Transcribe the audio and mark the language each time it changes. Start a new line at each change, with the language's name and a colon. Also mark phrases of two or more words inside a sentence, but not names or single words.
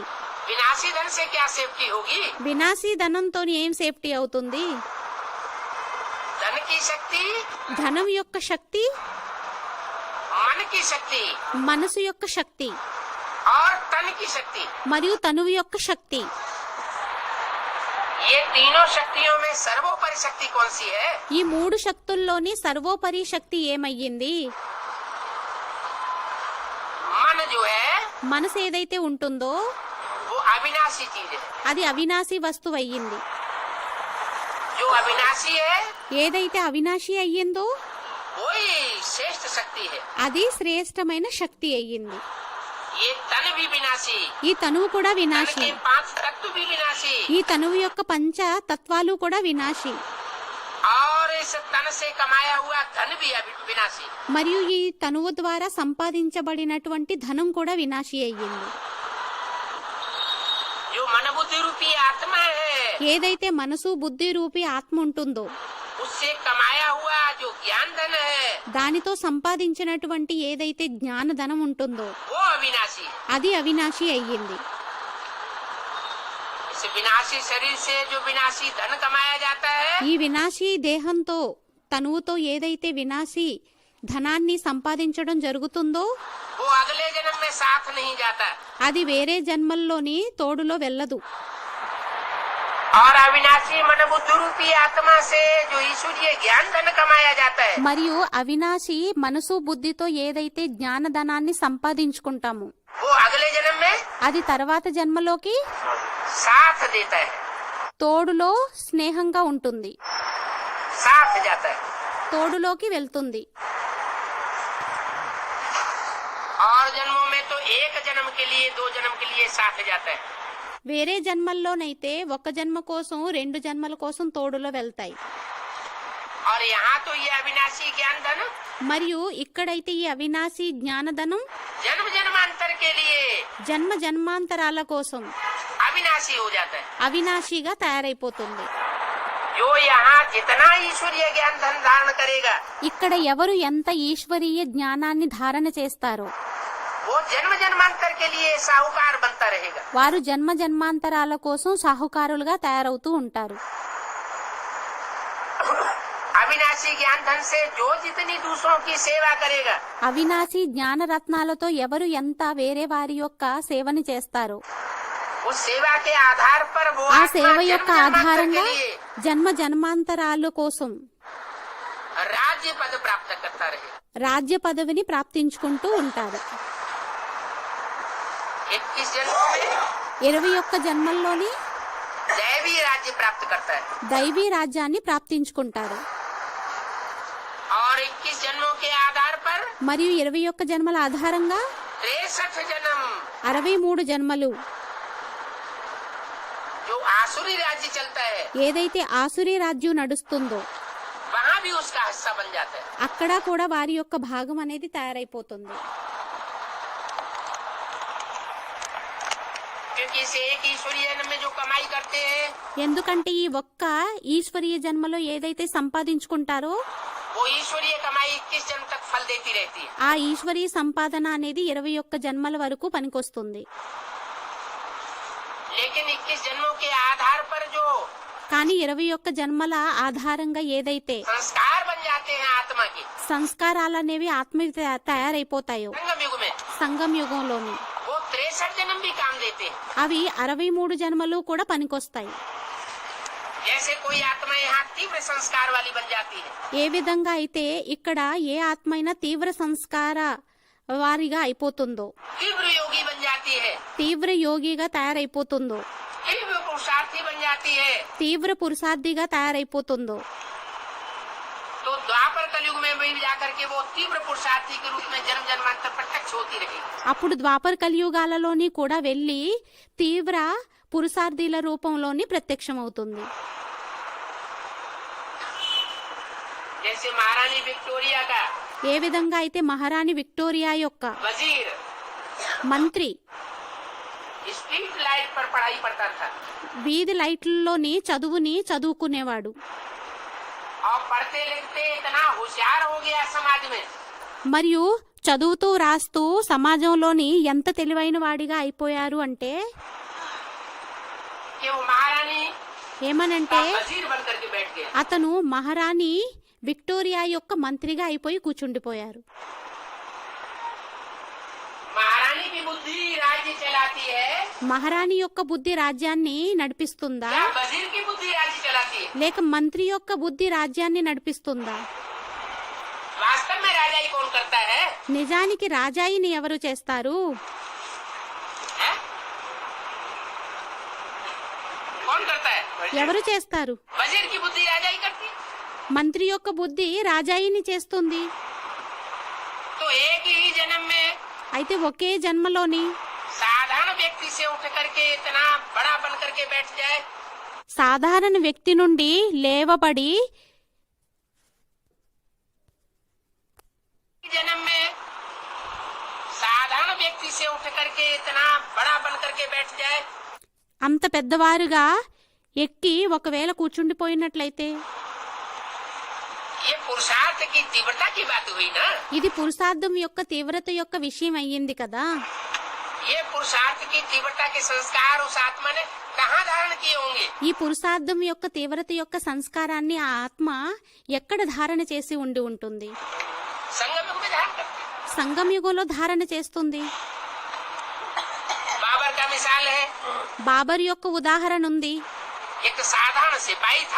Hindi: विनाशी धन से क्या सेफ्टी होगी?
Telugu: వినాశీ ధనంతో ఏం సేఫ్టీ అవుతుంది?
Hindi: धन की शक्ति,
Telugu: ధనం యొక్క శక్తి,
Hindi: मन की शक्ति
Telugu: మనసు యొక్క శక్తి
Hindi: और तन की शक्ति,
Telugu: మరియు తనువు యొక్క శక్తి,
Hindi: ये तीनों शक्तियों में सर्वोपरि शक्ति कौन सी है?
Telugu: ఈ మూడు శక్తుల్లోని సర్వోపరి శక్తి ఏమయ్యింది?
Hindi: मन जो है
Telugu: మనసు ఏదైతే ఉంటుందో
Hindi: वो अविनाशी चीज है।
Telugu: అది అవినాశి వస్తువు అయ్యింది.
Hindi: जो अविनाशी है
Telugu: ఏదైతే అవినాశి అయ్యిందో
Hindi: वही श्रेष्ठ शक्ति है।
Telugu: అది శ్రేష్టమైన శక్తి అయ్యింది.
Hindi: ये तन भी विनाशी,
Telugu: ఈ తనువు కూడా
Hindi: तन
Telugu: వినాశి,
Hindi: के 5 तत्व भी विनाशी,
Telugu: ఈ తనువు యొక్క పంచ తత్వాలు కూడా వినాశి,
Hindi: और इस तन से कमाया हुआ धन भी विनाशी।
Telugu: మరియు ఈ తనువు ద్వారా సంపాదించబడినటువంటి ధనం కూడా వినాశి అయ్యింది.
Hindi: जो मन बुद्धि रूपी आत्मा है
Telugu: ఏదైతే మనసు బుద్ధి రూపి ఆత్మ ఉంటుందో
Hindi: उससे कमाया हुआ जो ज्ञान धन है
Telugu: దానితో సంపాదించినటువంటి ఏదైతే జ్ఞానధనం ఉంటుందో
Hindi: वो अविनाशी है।
Telugu: అది అవినాశి అయ్యింది.
Hindi: इस विनाशी शरीर से जो विनाशी धन कमाया जाता है
Telugu: ఈ వినాశీ దేహంతో తనువుతో ఏదైతే వినాశీ ధనాన్ని సంపాదించడం జరుగుతుందో
Hindi: वो अगले जन्म में साथ नहीं जाता,
Telugu: అది వేరే జన్మల్లోని తోడులో వెళ్ళదు.
Hindi: और अविनाशी मन बुद्धि रूपी आत्मा से जो ईश्वरीय ज्ञान धन कमाया जाता है
Telugu: మరియు అవినాశి మనసు బుద్ధితో ఏదైతే జ్ఞానధనాన్ని సంపాదించుకుంటామో
Hindi: वो अगले जन्म में
Telugu: అది తర్వాత జన్మలోకి
Hindi: साथ देता है,
Telugu: తోడులో స్నేహంగా ఉంటుంది,
Hindi: साथ जाता है।
Telugu: తోడులోకి వెళ్తుంది.
Hindi: और जन्मों में तो एक जन्म के लिए 2 जन्म के लिए साथ जाता है,
Telugu: వేరే జన్మల్లోనైతే ఒక జన్మ కోసం 2 జన్మల కోసం తోడులో వెళ్తాయి.
Hindi: और और यहाँ तो ये अविनाशी ज्ञान धन
Telugu: మరియు ఇక్కడైతే ఈ అవినాశి జ్ఞానధనం
Hindi: जन्म जन्मांतर के लिए
Telugu: జన్మ జన్మాంతరాల కోసం
Hindi: अविनाशी हो जाता है।
Telugu: అవినాశిగా తయారైపోతుంది.
Hindi: जो यहाँ जितना ईश्वरीय ज्ञान धन धारण करेगा
Telugu: ఇక్కడ ఎవరు ఎంత ఈశ్వరీయ జ్ఞానాన్ని ధారణ చేస్తారో
Hindi: वो जन्म जन्मांतर के लिए साहूकार बनता रहेगा।
Telugu: వారు జన్మ జన్మాంతరాల కోసం సాహుకారులుగా తయారవుతూ ఉంటారు.
Hindi: अविनाशी ज्ञान धन से जो जितनी दूसरों की सेवा करेगा
Telugu: అవినాశి జ్ఞానరత్నాలతో ఎవరు ఎంత వేరే వారి యొక్క సేవని చేస్తారో
Hindi: उस सेवा के आधार पर वो
Telugu: ఆ
Hindi: आत्मा
Telugu: సేవ
Hindi: जन्म
Telugu: యొక్క
Hindi: जन्मांतर
Telugu: ఆధారంగా
Hindi: के लिए
Telugu: జన్మ జన్మాంతరాల కోసం
Hindi: राज्य पद प्राप्त करता रहेगा।
Telugu: రాజ్య పదవిని ప్రాప్తించుకుంటూ ఉంటారు.
Hindi: 21 जन्मों में
Telugu: 21 జన్మల్లోని
Hindi: दैवी राज्य प्राप्त करता है
Telugu: దైవీ రాజ్యాన్ని ప్రాప్తించుకుంటారు.
Hindi: और 21 जन्मों के आधार पर
Telugu: మరియు 21 జన్మల ఆధారంగా
Hindi: 63 जन्म
Telugu: 63 జన్మలు
Hindi: जो आसुरी राज्य चलता है
Telugu: ఏదైతే ఆసురీ రాజ్యం నడుస్తుందో
Hindi: वहाँ भी उसका हिस्सा बन जाता है।
Telugu: అక్కడ కూడా వారి యొక్క భాగం అనేది తయారైపోతుంది.
Hindi: क्योंकि इस एक ईश्वरीय जन्म में जो कमाई करते हैं
Telugu: ఎందుకంటే ఈ ఒక్క ఈశ్వరీయ జన్మలో ఏదైతే సంపాదించుకుంటారో
Hindi: वो ईश्वरीय कमाई 21 जन्म तक फल देती रहती है।
Telugu: ఆ ఈశ్వరీయ సంపాదన అనేది 21 జన్మల వరకు పనికొస్తుంది.
Hindi: लेकिन 21 जन्मों के आधार पर जो
Telugu: కానీ 21 జన్మల ఆధారంగా ఏదైతే
Hindi: संस्कार बन जाते हैं आत्मा के
Telugu: సంస్కారాలనేవి ఆత్మ తయారైపోతాయో
Hindi: संगम युग में
Telugu: సంగం యుగంలోని
Hindi: वो 63 जन्म भी काम देते हैं।
Telugu: అవి 63 జన్మలు కూడా పనికొస్తాయి.
Hindi: जैसे कोई आत्मा यहाँ तीव्र संस्कार वाली बन जाती है
Telugu: ఏ విధంగా అయితే ఇక్కడ ఏ ఆత్మ అయినా తీవ్ర సంస్కార వారిగా అయిపోతుందో
Hindi: तीव्र योगी बन जाती है
Telugu: తీవ్ర యోగిగా తయారైపోతుందో
Hindi: तीव्र पुरुषार्थी बन जाती है
Telugu: తీవ్ర పురుషార్థిగా తయారైపోతుందో
Hindi: तो द्वापर कलयुग में भी जाकर के वो तीव्र पुरुषार्थी के रूप में जन्म जन्मांतर प्रत्यक्ष होती रहेगी।
Telugu: అప్పుడు ద్వాపర కలియుగాలలోని కూడా వెళ్ళి తీవ్ర పురుషార్థిల రూపంలోని ప్రత్యక్షమవుతుంది.
Hindi: जैसे महारानी विक्टोरिया का
Telugu: ఏ విధంగా అయితే మహారాణి విక్టోరియా యొక్క
Hindi: वजीर
Telugu: మంత్రి
English: street light
Hindi: पर पढ़ाई पढ़ता था
Telugu: వీధి లైట్లలోని చదువుని చదువుకునేవాడు.
Hindi: और पढ़ते लिखते इतना होशियार हो गया समाज में
Telugu: మరియు చదువుతూ రాస్తూ సమాజంలోని ఎంత తెలివైన వాడిగా అయిపోయారు అంటే
Hindi: कि वो महारानी
Telugu: ఏమనంటే
Hindi: का वजीर बन करके बैठ गया।
Telugu: అతను మహారాణి విక్టోరియా యొక్క మంత్రిగా అయిపోయి కూర్చుండిపోయారు.
Hindi: महारानी की बुद्धि राज्य चलाती है
Telugu: మహారాణి యొక్క బుద్ధి రాజ్యాన్ని నడిపిస్తుందా
Hindi: या वजीर की बुद्धि राज्य चलाती है?
Telugu: లేక మంత్రి యొక్క బుద్ధి రాజ్యాన్ని నడిపిస్తుందా?
Hindi: वास्तव में राजाई कौन करता है?
Telugu: నిజానికి రాజాయిని ఎవరు చేస్తారు?
Hindi: हैं? कौन करता है?
Telugu: ఎవరు చేస్తారు?
Hindi: वजीर की बुद्धि राजाई करती है।
Telugu: మంత్రి యొక్క బుద్ధి రాజాయిని చేస్తుంది.
Hindi: तो एक ही जन्म में
Telugu: అయితే ఒకే జన్మలోని
Hindi: साधारण व्यक्ति से उठ करके इतना बड़ा बन करके बैठ जाए
Telugu: సాధారణ వ్యక్తి నుండి లేవబడి
Hindi: जन्म में साधारण व्यक्ति से उठ करके इतना बड़ा बन करके बैठ जाए
Telugu: అంత పెద్దవారుగా ఎక్కి ఒకవేళ కూర్చుండిపోయినట్లయితే
Hindi: ये पुरुषार्थ की तीव्रता की बात हुई ना।
Telugu: ఇది పురుషార్థం యొక్క తీవ్రత యొక్క విషయం అయ్యింది కదా.
Hindi: ये पुरुषार्थ की तीव्रता के संस्कार उस आत्मा ने कहाँ धारण किए होंगे?
Telugu: ఈ పురుషార్థం యొక్క తీవ్రత యొక్క సంస్కారాన్ని ఆ ఆత్మ ఎక్కడ ధారణ చేసి ఉండి ఉంటుంది?
Hindi: संगम युग में धारण करते।
Telugu: సంగం యుగంలో ధారణ చేస్తుంది.
Hindi: बाबर का मिसाल है,
Telugu: బాబర్ యొక్క ఉదాహరణ ఉంది.
Hindi: एक साधारण सिपाही था